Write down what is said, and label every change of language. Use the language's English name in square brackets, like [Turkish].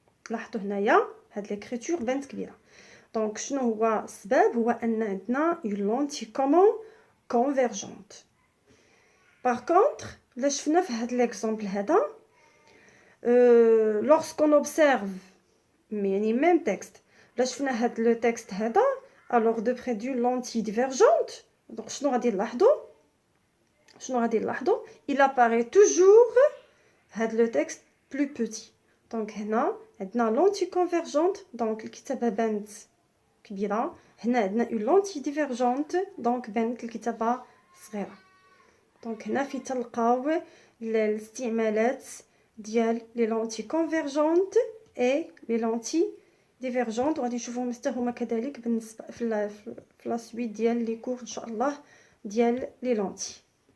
[Arabic] لاحظوا هنايا هاد l'écriture بنت كبيره. دونك شنو هو السبب؟ هو ان عندنا [French] une lentille convergente. Par contre لا شفنا في هاد l'exemple هذا lorsqu'on observe يعني même texte لا شفنا هاد لو تكست هذا alors de près d'une lentille divergente donc [Arabic] شنو غادي نلاحظوا [French] il apparaît toujours هاد لو تكست plus petit. [Arabic] donc هنا عندنا lentille convergente donc الكتابه بانت كبيره. هنا عندنا [French] une lentille divergente [Arabic] donc بانت الكتابه صغيره. donc هنا في تلقاو الاستعمالات ديال لي لونتي كونفيرجونت اي لي لونتي ديفيرجونت وغادي نشوفهم مستر هما كذلك بالنسبه في لا سويت ديال لي كور ان شاء الله ديال لي لونتي.